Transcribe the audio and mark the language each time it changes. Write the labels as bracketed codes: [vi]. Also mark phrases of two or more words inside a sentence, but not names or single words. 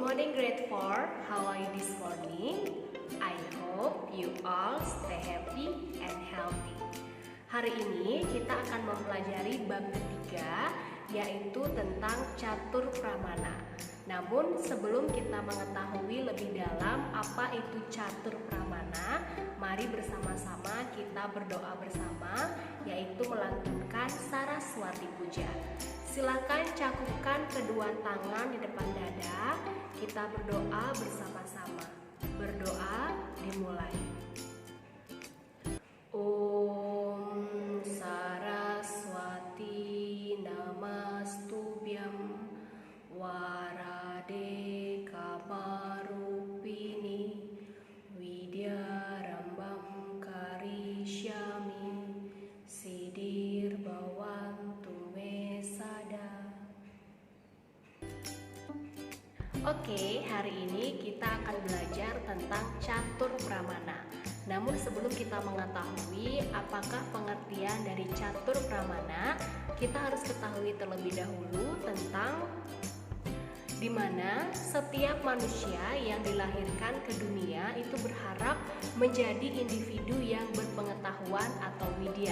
[en] in grade 4, how are you this morning? I hope you all stay happy and healthy. [id] Hari ini kita akan mempelajari bab ketiga, yaitu tentang catur pramana. Namun sebelum kita mengetahui lebih dalam apa itu catur pramana, mari bersama-sama kita berdoa bersama, yaitu melantunkan Saraswati Puja. Silakan cakupkan kedua tangan di depan dada. Kita berdoa bersama-sama. Berdoa dimulai. [sa] ॐ सरस्वति नमस्तुभ्यं वरदे कामरूपिणि विद्यारम्भं करिष्यामि सिद्धिर् भवतु मे सदा. [id] Oke, hari ini kita akan belajar tentang catur pramana. Namun sebelum kita mengetahui apakah pengertian dari catur pramana, kita harus ketahui terlebih dahulu tentang di mana setiap manusia yang dilahirkan ke dunia itu berharap menjadi individu yang berpengetahuan atau widya.